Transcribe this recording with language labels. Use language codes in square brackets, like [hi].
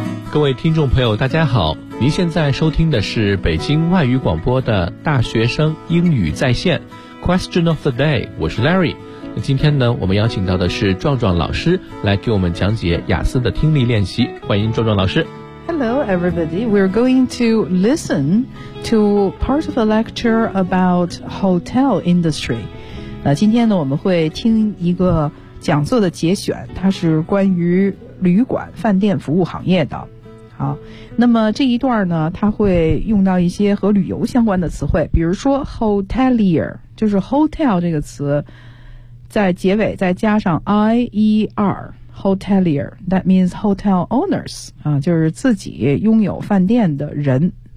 [zh] 各位听众朋友大家好，您现在收听的是北京外语广播的大学生英语在线 Question of the Day， 我是 Larry。那今天呢，我们邀请到的是壮壮老师来给我们讲解雅思的听力练习，欢迎壮壮老师。 [en] Hello everybody, we're going to listen to part of a lecture about hotel industry. [zh] 那今天呢，我们会听一个讲座的节选，它是关于旅馆饭店服务行业的。好，那么这一段呢，它会用到一些和旅游相关的词汇，比如说 hotelier， 就是 hotel 这个词在结尾再加上 ier hotelier， [en] that means hotel owners， [zh] 啊，就是自己拥有饭店的人。